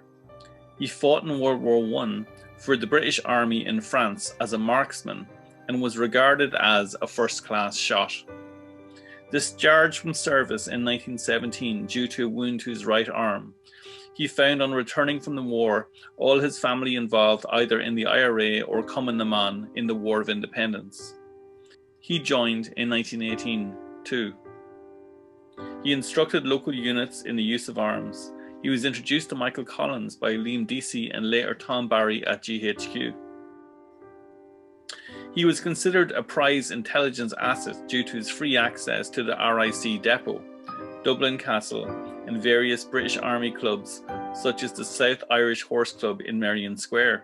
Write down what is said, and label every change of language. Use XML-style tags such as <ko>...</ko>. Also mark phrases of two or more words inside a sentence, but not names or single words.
<en>He fought in World War I for the British Army in France as a marksman and was regarded as a first-class shot. Discharged from service in 1917 due to a wound to his right arm, he found on returning from the war all his family involved either in the IRA or Cumann na mBan in the War of Independence. He joined in 1918 too. He instructed local units in the use of arms. He was introduced to Michael Collins by Liam Deasy and later Tom Barry at GHQ. He was considered a prize intelligence asset due to his free access to the RIC depot, Dublin Castle, and various British Army clubs such as the South Irish Horse Club in Merrion Square.</en>